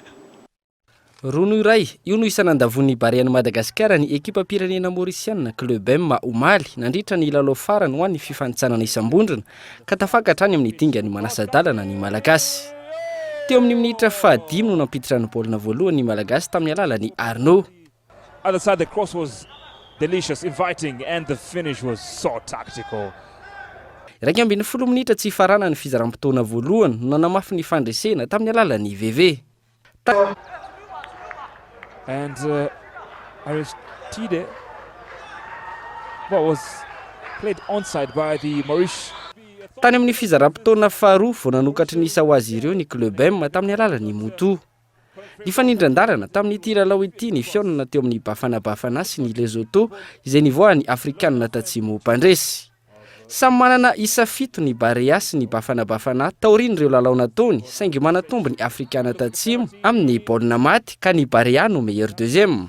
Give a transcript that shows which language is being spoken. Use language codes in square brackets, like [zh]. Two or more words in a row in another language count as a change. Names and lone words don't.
[mg] Rono iray, io no isanandavon'ny barean'i Madagasikara ny ekipa pirenena Mauritiana Club M omaly nandritra ny lalao farany ho an'ny fifanitsanana isam-bondrona ka tafakatra any amin'ny dingany manasa-dalana ny Malagasy. Teo amin'ny minitra 5 no nampiditra ny baolina voalohany ny Malagasy tamin'ny alalan'ny Arnaud. [en] Other side the cross was delicious, inviting and the finish was so tactical. [mg] 12 minitra tsy farana ny fizaram-potoana voalohany no nanamafy ny fandresena tamin'ny alalan'ny VV. [en] And Aristide was played onside by the Maurice. [mg] Tany amin'ny fizaram-potoana faharoa vao nanokatry ny Sawazy ireo ny Club M tamin'ny alalan'ny Moto. Ny fanindran-dalana tamin'ity lalao ity ny fiaonana teo amin'ny Bafana sy ny Lesotho izay nivoahan'ny Afrikanina Tatsimo mpandresy. Samy manana isa 7 ny Barea sy ny Bafana taorian'ireo lalao nataony saingy manatombo ny Afrikana Tatsimo amin'ny baolina maty ka ny Barea no [fr] meilleur deuxième.